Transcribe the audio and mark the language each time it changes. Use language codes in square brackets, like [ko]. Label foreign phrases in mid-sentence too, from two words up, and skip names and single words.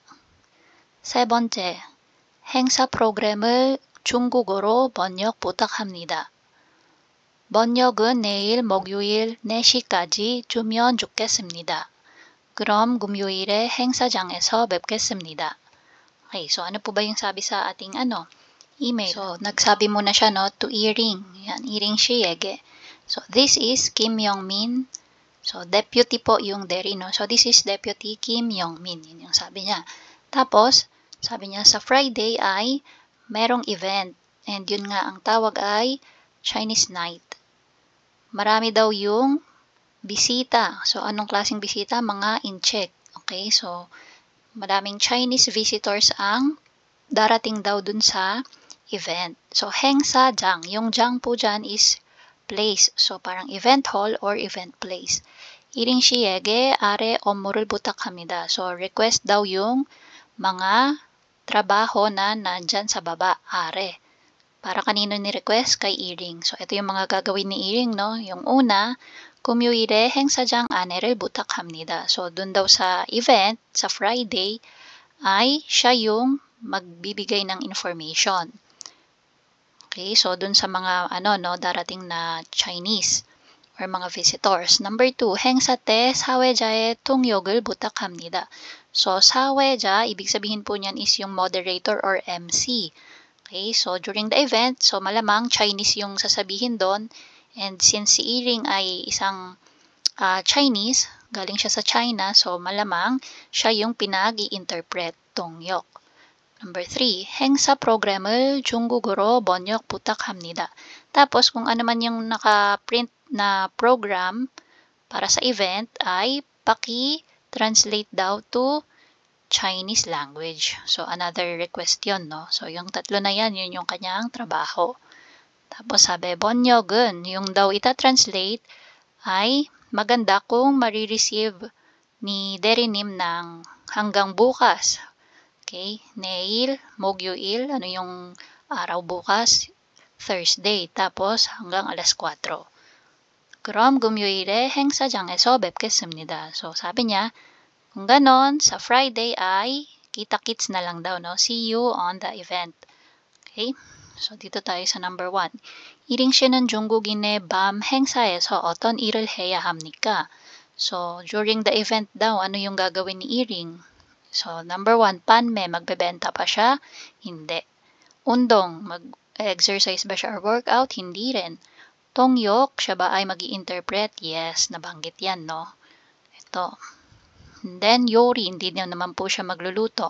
[ko] 세 번째, 행사 프로그램을 중국어로 번역 부탁합니다. 번역은 내일 목요일 4시까지 주면 좋겠습니다. 그럼 금요일에 행사장에서 뵙겠습니다. [tl] Okay, so ano po ba yung sabi sa ating email? So, nagsabi muna siya, no, to Iring. Yan, Iring Shiege. [en] So, this is Kim Yong-min. [tl] So, deputy po yung Derry, no? So, [en] this is Deputy Kim Yong-min. [tl] Yun yung sabi niya. Tapos, sabi niya, sa Friday ay merong event. And yun nga, ang tawag ay Chinese night. Marami daw yung bisita. So, anong klaseng bisita? Mga in-check. Okay, so, madaming [en] Chinese visitors [tl] ang darating daw dun sa event. So, 행사장. Yung jang po dyan [en] is place. [tl] So, parang [en] event hall or event place. [ko] 이링 씨에게 아래 업무를 부탁합니다. [tl] So, request daw yung mga trabaho na nandyan sa baba, are. Para kanino ni-request? Kay Iring. So, ito yung mga gagawin ni Iring, no? Yung una, [ko] 금요일에 행사장 안내를 부탁합니다. [tl] So, dun daw sa event, sa Friday, ay siya yung magbibigay ng information. Okay, so dun sa mga darating na Chinese or mga visitors. Number 2, [ko] 행사 때 사회자의 통역을 부탁합니다. [tl] So, 사회자, ibig sabihin po niyan is yung [en] moderator or MC. [tl] Okay, so [en] during the event, [tl] so malamang Chinese yung sasabihin doon. And since si Iring ay isang Chinese, galing siya sa China, so malamang siya yung pinag-i-interpret, 통역. [ko] Number 3, 행사 프로그램을 중국어로 번역 부탁합니다. [tl] Tapos, kung ano man yung naka-print na program para sa event, ay paki-translate daw [en] to Chinese language. [tl] So, another request yun, no? So, yung tatlo na yan, yun yung kanyang trabaho. Tapos, sabi, 번역은, yung daw ita-translate, ay maganda kung marireceive ni Derinim ng hanggang bukas. [ko] Okay, 내일, 목요일, [tl] ano yung araw bukas? Thursday, tapos hanggang alas 4. [ko] 그럼 금요일에 행사장에서 뵙겠습니다. [tl] So, sabi niya, kung ganon, sa Friday ay kita-kits na lang daw, no? [en] See you on the event. [tl] Okay, so dito tayo sa number 1. [ko] 이링 씨는 중국인의 밤 행사에서 어떤 일을 해야 합니까? [tl] So, during the event daw, ano yung gagawin ni Iring? So, number 1, panme, magbebenta pa siya? Hindi. Undong, mag-exercise ba siya or workout? Hindi rin. Tongyok, siya ba ay mag-i-interpret? Yes, nabanggit yan, no? Ito. And then, yori, hindi naman po siya magluluto.